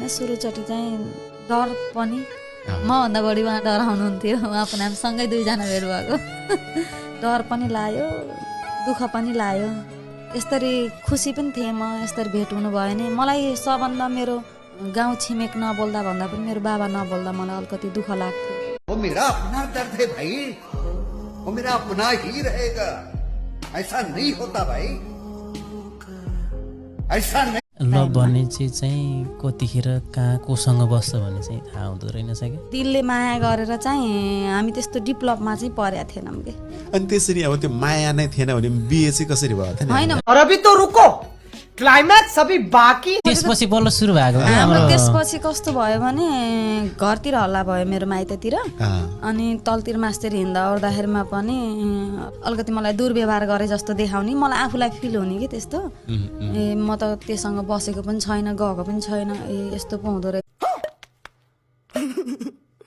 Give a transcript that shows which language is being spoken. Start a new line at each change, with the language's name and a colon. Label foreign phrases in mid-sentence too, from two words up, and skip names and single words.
Nepali: सुरुचोटि चाहिँ डर पनि, मभन्दा बढी उहाँ डराउनुहुन्थ्यो। उहाँ पनि हामी सँगै 2 जना भेट भएको। डर पनि लाग्यो, दुःख पनि लाग्यो। यसरी खुसी पनि थिएँ म, यसरी भेट हुनु भयो भने। मलाई सबभन्दा मेरो गाउँ छिमेक नबोल्दा भन्दा पनि मेरो बाबा नबोल्दा मलाई अलिकति दुःख लाग्थ्यो।
Hindi: वो मेरा अपना दर्द है भाई, वो मेरा अपना ही रहेगा, ऐसा नहीं होता भाई, ऐसा नहीं।
Nepali: ल भन्ने चिज चाहिँ कतिखेर कहाँ कोसँग बस्छ भन्ने चाहिँ थाहा हुँदो रहेनछ क्या। दिलले माया गरेर चाहिँ हामी त्यस्तो डिप्लपमा चाहिँ परेका थिएनौँ कि। अनि त्यसरी अब त्यो माया नै थिएन भने बिहे चाहिँ कसरी भयो त? होइन,
Hindi: और अभी तो रुको, क्लाइमैक्स अभी बाकी।
Nepali: त्यसपछि बल्ल सुरु भएको क्या हाम्रो हाम्रो। त्यसपछि कस्तो भयो भने घरतिर हल्ला भयो मेरो माइततिर। अनि तलतिर मास्तिर हिँड्दा ओर्दाखेरिमा पनि अलिकति मलाई दुर्व्यवहार गरे जस्तो देखाउने, मलाई आफूलाई फिल हुने कि त्यस्तो। ए म त त्योसँग बसेको पनि छैन, गएको पनि छैन, ए यस्तो पो हुँदो रहेछ।